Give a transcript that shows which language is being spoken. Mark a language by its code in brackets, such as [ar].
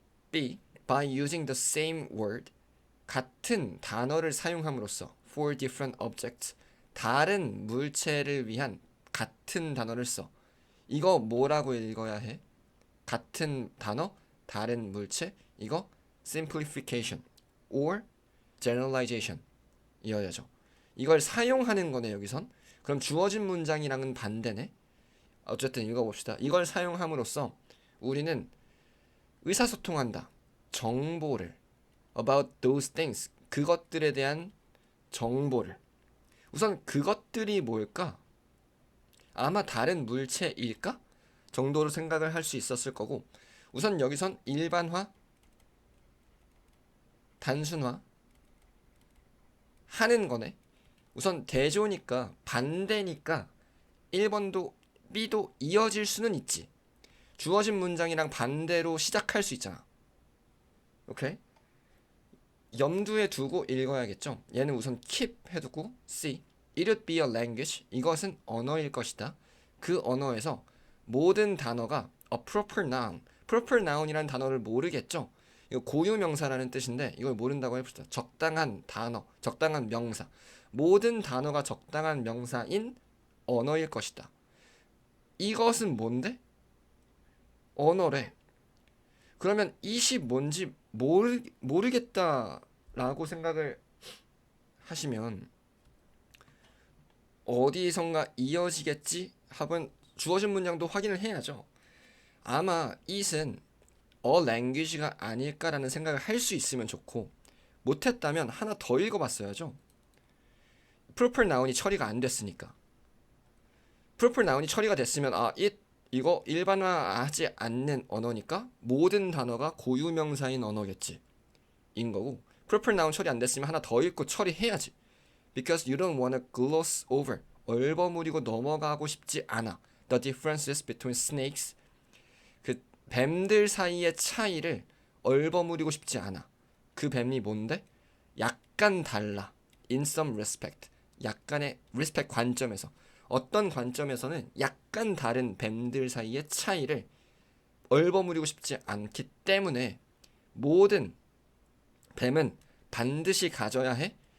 [ko] B. [en] By using the same word, [ko] 같은 단어를 사용함으로써 [en] for different objects, [ko] 다른 물체를 위한 같은 단어를 써. 이거 뭐라고 읽어야 해? 같은 단어, 다른 물체. 이거 [en] simplification or generalization [ko] 이어야죠. 이걸 사용하는 거네 여기선. 그럼 주어진 문장이랑은 반대네. 어쨌든 읽어봅시다. 이걸 사용함으로써 우리는 의사소통한다. 정보를 [en] about those things, [ko] 그것들에 대한 정보를. 우선 그것들이 뭘까? 아마 다른 물체일까? 정도로 생각을 할 수 있었을 거고, 우선 여기선 일반화, 단순화 하는 거네. 우선 대조니까, 반대니까 1번도 B도 이어질 수는 있지. 주어진 문장이랑 반대로 시작할 수 있잖아. 오케이? 염두에 두고 읽어야겠죠. 얘는 우선 keep 해두고 C, [en] it would be a language, [ko] 이것은 언어일 것이다. 그 언어에서 모든 단어가 a proper noun, proper noun이라는 단어를 모르겠죠. 이거 고유명사라는 뜻인데 이걸 모른다고 해봅시다. 적당한 단어, 적당한 명사. 모든 단어가 적당한 명사인 언어일 것이다. 이것은 뭔데? 언어래. 그러면 it이 뭔지 모르겠다라고 생각을 하시면 어디선가 이어지겠지 하면 주어진 문장도 확인을 해야죠. 아마 it은 a language가 아닐까라는 생각을 할 수 있으면 좋고, 못했다면 하나 더 읽어봤어야죠. proper noun이 처리가 안 됐으니까. proper noun이 처리가 됐으면 이거 일반화하지 않는 언어니까 모든 단어가 고유명사인 언어겠지 인 거고, proper noun 처리 안 됐으면 하나 더 읽고 처리해야지. [en] Because you don't wanna gloss over. [ko] 얼버무리고 넘어가고 싶지 않아. [en] The differences between snakes. [ko] 그 뱀들 사이의 차이를 얼버무리고 싶지 않아. 그 뱀이 뭔데? 약간 달라. [en] In some respect. [ko] 약간의 respect 관점에서. 어떤 관점에서는 약간 다른 뱀들 사이의 차이를 얼버무리고 싶지 않기 때문에 모든 뱀은 반드시 가져야 해.